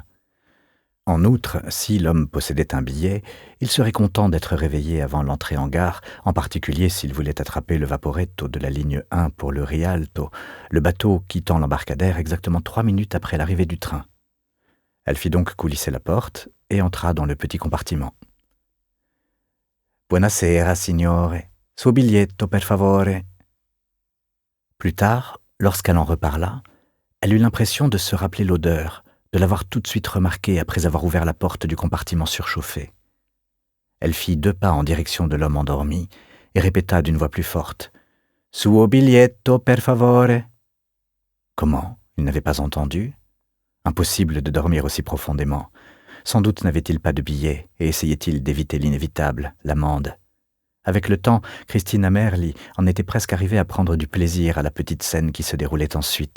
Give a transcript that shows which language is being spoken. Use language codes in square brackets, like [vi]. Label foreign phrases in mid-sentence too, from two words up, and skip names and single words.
[fr] En outre, si l'homme possédait un billet, il serait content d'être réveillé avant l'entrée en gare, en particulier s'il voulait attraper le Vaporetto de la ligne 1 pour le Rialto, le bateau quittant l'embarcadère exactement 3 minutes après l'arrivée du train. Elle fit donc coulisser la porte et entra dans le petit compartiment. [it] « Buonasera, signore. Suo biglietto, per favore. [fr] » Plus tard, lorsqu'elle en reparla, elle eut l'impression de se rappeler l'odeur, de l'avoir tout de suite remarquée après avoir ouvert la porte du compartiment surchauffé. Elle fit 2 pas en direction de l'homme endormi et répéta d'une voix plus forte « [it] Suo biglietto, per favore. [fr] » Comment? Il n'avait pas entendu? Impossible de dormir aussi profondément. Sans doute n'avait-il pas de billet et essayait-il d'éviter l'inévitable, l'amende. Avec le temps, Christine Amerli en était presque arrivée à prendre du plaisir à la petite scène qui se déroulait ensuite.